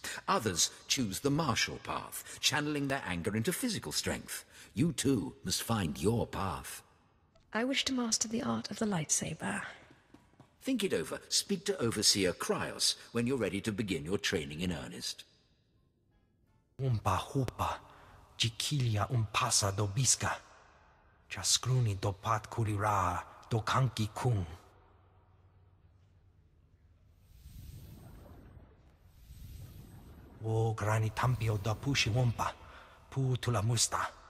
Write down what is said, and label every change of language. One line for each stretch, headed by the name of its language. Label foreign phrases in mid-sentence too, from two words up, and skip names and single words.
English: Others choose the martial path, channeling their anger into physical strength. You too must find your path. I wish to master the art of the lightsaber. Think it over. Speak to Overseer Kryos when you're ready to begin your training in earnest. Umpa hupa, chikilia umpasa do biska. Chaskruni do pat kurira do kanki kung. O grani tampio da pushi wumpa, pu tula musta.